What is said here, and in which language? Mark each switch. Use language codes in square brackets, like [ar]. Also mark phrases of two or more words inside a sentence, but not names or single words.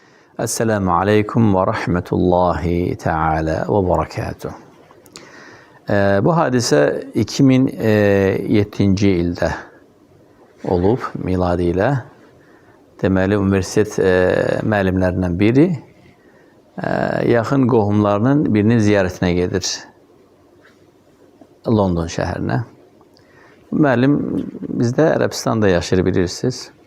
[ar] السلام عليكم ورحمة الله تعالى وبركاته. [az] Bu hadise 2007 ildə olub miladi ilə. Deməli, universitet müəllimlərindən biri yaxın qohumlarının birinin ziyarətinə gedir London şəhərinə. Müəllim bizdə Ərəbistanda yaşayır, bilirsiniz.